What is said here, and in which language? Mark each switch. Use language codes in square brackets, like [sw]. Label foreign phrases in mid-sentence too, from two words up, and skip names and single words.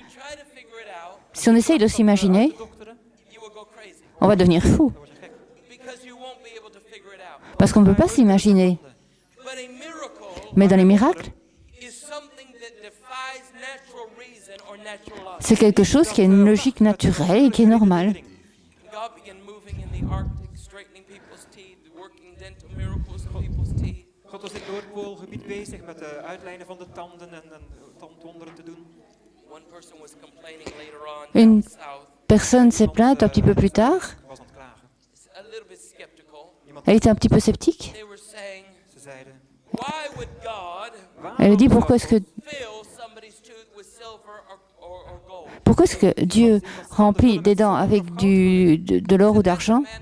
[fr] Si on essaye de s'imaginer, on va devenir fou. Parce qu'on ne peut pas s'imaginer. Mais dans les miracles, c'est quelque chose qui a une logique naturelle et qui est normale. [nl] God was in het Noordpoolgebied bezig met de uitlijnen van de tanden en tandwonderen te doen. [fr] Une personne s'est plainte un petit peu plus tard. Elle était un petit peu sceptique. Elle a dit pourquoi est-ce que Dieu remplit des dents avec de l'or ou d'argent?